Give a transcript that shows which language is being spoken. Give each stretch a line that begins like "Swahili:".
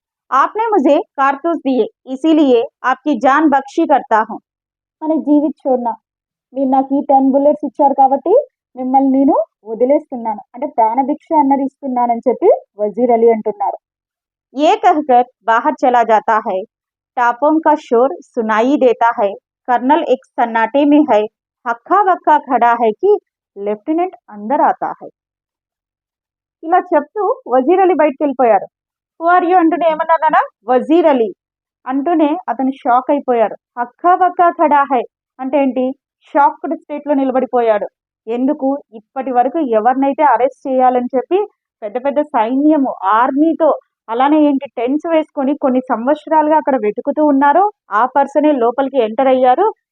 Hindi: आपने मुझे कारतूस दिए, इसीलिए आपकी जान बख्शी करता हूँ.
Telugu: మన జీవిత చూడనా, మీరు నాకు ఈ 10 బుల్లెట్స్ ఇచ్చారు కాబట్టి మిమ్మల్ని నేను వదిలేస్తున్నాను, అంటే ప్రాణభిక్ష అన్నది ఇస్తున్నానని చెప్పి వజీర్ అలీ అంటున్నారు.
Hindi: ये कहकर बाहर चला जाता है. टापों का शोर सुनाई देता है. कर्नल एक सन्नाटे में है. हक्का बक्का खड़ा है कि लेफ्टिनेंट अंदर आता है.
Telugu: ఇలా చెప్తూ వజీర్ అలీ బయటకు వెళ్ళిపోయారు.
English: who are you
Telugu: అంటూనే ఏమన్నారా? వజీర్ అలీ అంటూనే అతను షాక్ అయిపోయారు.
Hindi: హక్కా బక్కా ఖడా హై
Telugu: అంటే ఏంటి? షాక్డ్ స్టేట్ లో నిలబడిపోయాడు. ఎందుకు? ఇప్పటి వరకు ఎవరినైతే అరెస్ట్ చేయాలని చెప్పి పెద్ద పెద్ద సైన్యము, ఆర్మీతో అలానే ఏంటి టెన్స్ వేసుకొని కొన్ని సంవత్సరాలుగా అక్కడ వెతుకుతూ ఉన్నారు, ఆ పర్సనే లోపలికి ఎంటర్ అయ్యారు.